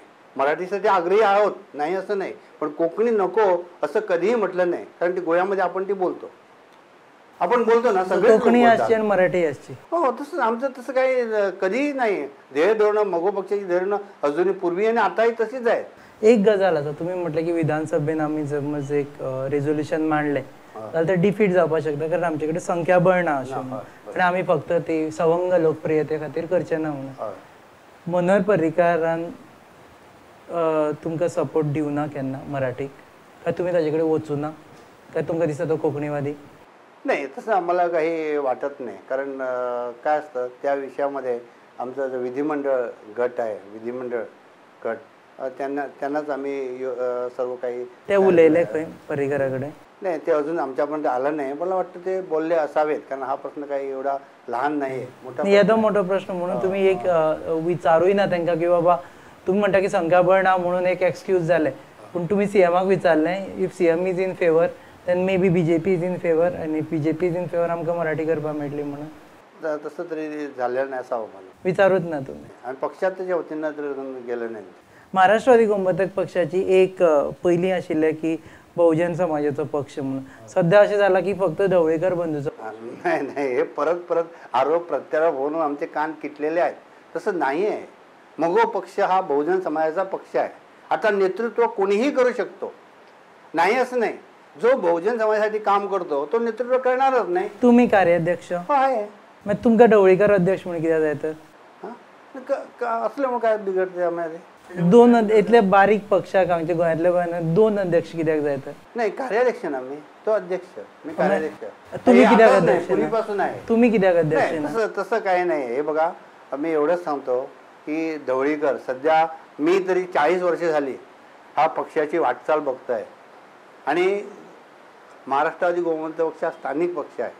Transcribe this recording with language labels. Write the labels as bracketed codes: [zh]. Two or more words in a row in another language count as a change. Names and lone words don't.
[mr] मराठीसाठी आग्रही आहोत, नाही असं नाही, पण कोकणी नको असं कधीही म्हटलं नाही. कारण ती गोव्यामध्ये आपण ती बोलतो, आपण बोलतो ना, सगळे कोकणी असते आणि मराठी असते. हो, तसं आमचं तसं काही कधीही नाही. ध्येय धोरणं, मगो पक्षाची धोरणं अजूनही पूर्वी आणि आताही तशीच आहे. [kok] एक गजाल आसा, तुम्ही म्हटलं की विधानसभेन आम्ही समज एक रेझोल्युशन मांडले जाल्यार ते डिफीट जावपाक शकता, कारण आमचे संख्याबळ ना अशें, आणि आम्ही फक्त ती सवंग लोकप्रियते खातीर करचे ना म्हणून. मनोहर पर्रीकारान तुमकां सपोर्ट दिवना केन्ना मराठीक, काय तुम्ही ताजे कडेन वचूं ना, काय तुमकां दिसता तो कोंकणीवादी? [mr] नाही, तसं आम्हाला काही वाटत नाही. कारण काय असतं, त्या विषयामध्ये आमचा जो विधिमंडळ गट आहे, विधिमंडळ गट, त्यांनाच आम्ही सर्व काही [kok] ते उलयले खंय पर्रीकाराकडे? [mr] नाही, ते अजून आमच्यापर्यंत आलं नाही. मला वाटतं ते बोलले असावेत, कारण हा प्रश्न काही एवढा लहान नाही, [kok] येदो मोठा प्रश्न म्हणून तुम्ही एक विचारूय ना तांकां की बाबा तुम्ही म्हणटा की संख्याबळ ना म्हणून एक एक्सक्यूज जाले, पण तुम्ही सीएमाक विचारलें [en] if CM is in favor then maybe BJP is in favor and if BJP is in favor [kok] आमकां मराठी करपाक मेळटली म्हणून? [mr] तसं तरी झालेलं नाही असावं मला. विचारूच ना तुम्ही. आणि पक्षाच्या वतीनं तर गेलं नाही. [kok] महाराष्ट्रवादी गोमंतक पक्षाची एक पहिली आशिल्ले की बहुजन समाजाचो पक्ष म्हणून सध्या अशें जाला की फक्त ढवळीकर बंधूचो. [mr] नाही नाही, हे परत परत आरोप प्रत्यारोप होऊन आमचे कान किटलेले आहेत. तसं नाही आहे. मगो पक्ष हा बहुजन समाजाचा पक्ष आहे. आता नेतृत्व कोणीही करू शकतो, नाही असं नाही. जो बहुजन समाजासाठी काम करतो तो नेतृत्व करणारच नाही. तुम्ही कार्याध्यक्ष आहे, [kok] मग तुमका ढवळीकर अध्यक्ष म्हणून कित्याक जाय तर? [mr] असलं मग काय बिघडते आम्हाला. [kok] दोन इतले बारीक पक्षाक आमच्या गोंयांतल्या गोंयान दोन अध्यक्ष कित्याक जाय तर? [mr] नाही, कार्याध्यक्ष ना मी, तो अध्यक्ष, मी कार्याध्यक्ष. [kok] तुम्ही हे कित्याक [mr] आता नाही, [kok] अध्यक्ष? [mr] पूर्वीपासून आहे. [kok] तुम्ही कित्याक अध्यक्ष [mr] नाही, [kok] ना? [mr] तसं काही नाही. हे बघा, मी एवढंच सांगतो की ढवळीकर सध्या, मी तरी 40 वर्ष झाली हा पक्षाची वाटचाल बघतोय. आणि महाराष्ट्रवादी गोमंतक पक्ष हा स्थानिक पक्ष आहे.